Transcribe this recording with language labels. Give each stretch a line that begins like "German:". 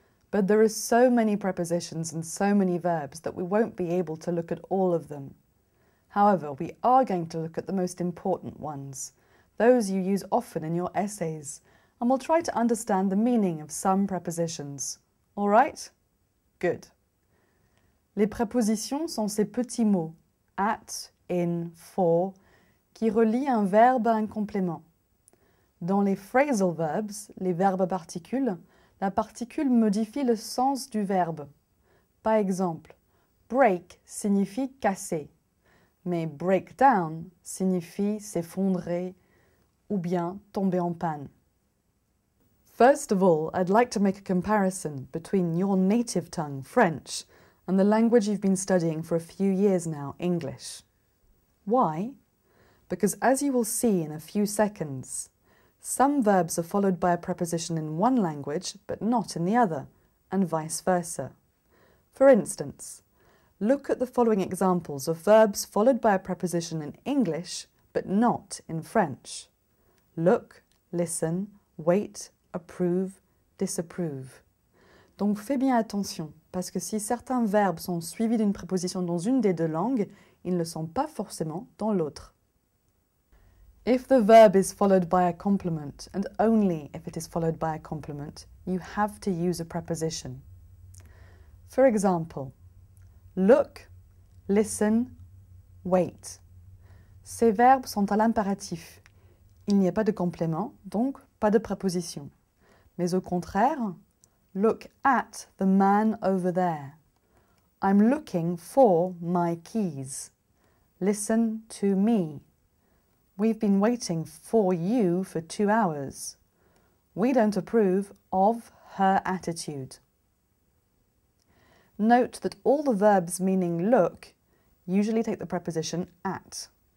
English: But there are so many prepositions and so many verbs that we won't be able to look at all of them. However, we are going to look at the most important ones, those you use often in your essays, and we'll try to understand the meaning of some prepositions. All right? Good.
French: Les prépositions sont ces petits mots, at, in, for, qui relient un verbe à un complément. Dans les phrasal verbs, les verbes à particules, la particule modifie le sens du verbe. Par exemple, break signifie casser, mais break down signifie s'effondrer ou bien tomber en panne.
English: First of all, I'd like to make a comparison between your native tongue, French, and the language you've been studying for a few years now, English. Why? Because as you will see in a few seconds, some verbs are followed by a preposition in one language but not in the other, and vice versa. For instance, look at the following examples of verbs followed by a preposition in English but not in French. Look, listen, wait, approve, disapprove.
French: Donc fais bien attention, parce que si certains verbes sont suivis d'une préposition dans une des deux langues, ils ne le sont pas forcément dans l'autre.
English: If the verb is followed by a complement, and only if it is followed by a complement, you have to use a preposition. For example, look, listen, wait.
French: Ces verbes sont à l'impératif. Il n'y a pas de complément, donc pas de préposition. Mais au contraire,
English: look at the man over there. I'm looking for my keys. Listen to me. We've been waiting for you for 2 hours. We don't approve of her attitude. Note that all the verbs meaning look usually take the preposition at.